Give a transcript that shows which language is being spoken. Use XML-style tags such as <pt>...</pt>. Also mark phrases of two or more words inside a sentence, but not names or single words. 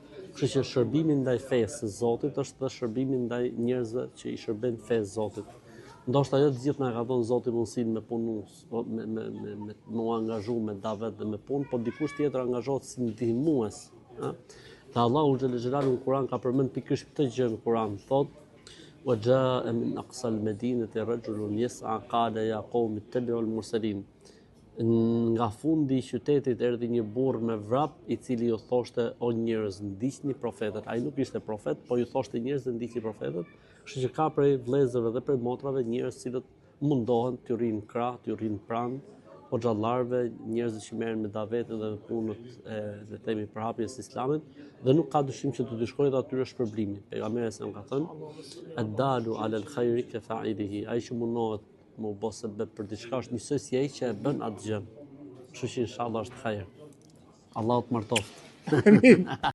<sq>Kështu që shërbimi ndaj fesë së Zotit është dhe shërbimi ndaj njerëzve që i shërbejnë fesë Zotit. Ndoshta jo të gjithë na ka dhënë Zoti mundësinë me punu, me u angazhu me davet dhe me punë, por dikush tjetër angazhohet si ndihmues, ëh. Dhe Allahu xhelalu në Kur'an ka përmend pikërisht këtë gjë në Kur'an, thotë:</sq> <ar>"وجاء من أقصى المدينة رجل يسعى قال يا قوم اتبعوا المرسلين."</ar> <sq>Nga fundi i qytetit erdhi një burr me vrap i cili ju thoshte o njerëz ndiqni profetët. Ai nuk ishte profet, po ju thoshte njerëz ndiqni profetët. Kështu që ka prej vëllezërve dhe prej motrave njerëz cilët mundohen të rrinë krah, të rrinë pranë hoxhallarëve, njerëz që merren me davetin dhe me punët le të themi përhapjes së Islamit dhe nuk ka dyshim që të shkojë atyre shpërblimi. Pejgamberi sa ka thënë:</sq> <ar>"الدال على الخير كفاعله."</ar> <sq>Ai që mundohet më bë sebeb për diçka është njësoj si ai që e bën atë gjë. Kështu që inshallah është hajër. Allahu të martoft.</sq>